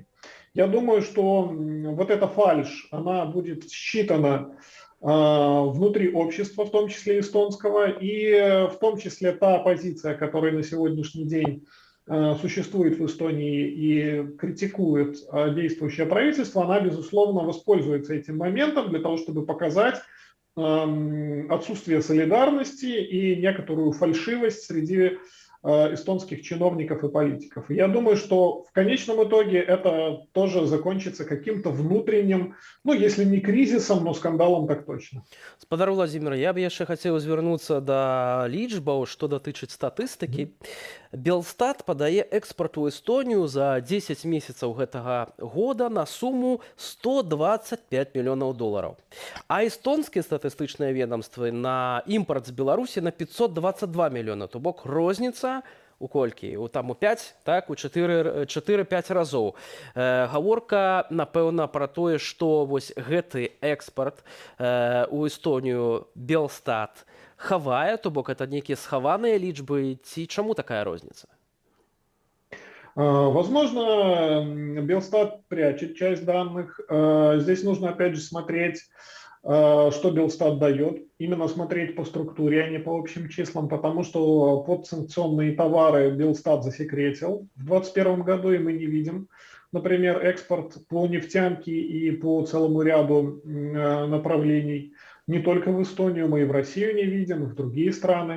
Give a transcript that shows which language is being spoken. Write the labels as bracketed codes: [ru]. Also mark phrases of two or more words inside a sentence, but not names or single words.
[ru] Я думаю, что вот эта фальшь, она будет считана внутри общества, в том числе эстонского, и в том числе та оппозиция, которая на сегодняшний день существует в Эстонии и критикует действующее правительство, она, безусловно, воспользуется этим моментом для того, чтобы показать отсутствие солидарности и некоторую фальшивость среди эстонских чиновников и политиков. И я думаю, что в конечном итоге это тоже закончится каким-то внутренним, если не кризисом, но скандалом так точно. [be] Спадар Владзімир, я б яшчэ хацеў звярнуцца да лічбаў, што датычыць статыстыкі. Белстат падае экспарт у Эстонію за 10 месяцаў гэтага года на суму 125 мільёнаў долараў. А эстонскія статыстычныя ведомствы на імпарт з Беларусі на 522 мільёна, то бок розніца у колькі? У 5, так, у 4-5 разоў. Гаворка, напэўна, пра тое, што вось гэты экспарт у Эстонію Белстат хавае, то бок это нейкія схаваныя лічбы, ці чаму такая розніца? [ru] Возможно, Белстат прячет часть данных. Здесь нужно опять же смотреть, что Белстат дает, именно смотреть по структуре, а не по общим числам, потому что подсанкционные товары Белстат засекретил в 2021 году, и мы не видим, например, экспорт по нефтянке и по целому ряду направлений не только в Эстонию, мы и в Россию не видим, и в другие страны.